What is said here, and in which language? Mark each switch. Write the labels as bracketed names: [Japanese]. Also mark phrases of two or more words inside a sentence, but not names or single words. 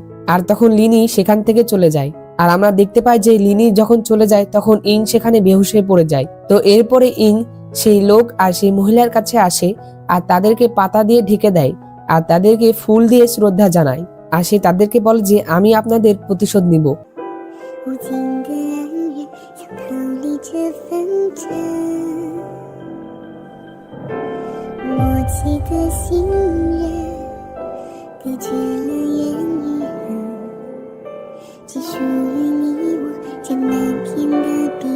[Bangla] আর তখন লিনি সেখান থেকে চলে যায়। আর আমরা দেখতে পাই যে লিনি যখন চলে যায় তখন ইং সেখানে বেহুশ হয়ে পড়ে যায়। তো এরপরে ইং সেই লোক আর সেই মহিলার কাছে আসে আর তাদেরকে পাতা দিয়ে ঢেকে দেয় আর তাদেরকে ফুল দিয়ে শ্রদ্ধা জানায়। আর সে তাদেরকে বলে যে আমি আপনাদের প্রতিশোধ নিব। [Chinese] 无尽的暗夜，想逃离这纷争。默契的心愿，隔绝了言与恨，只属于你我，将那天的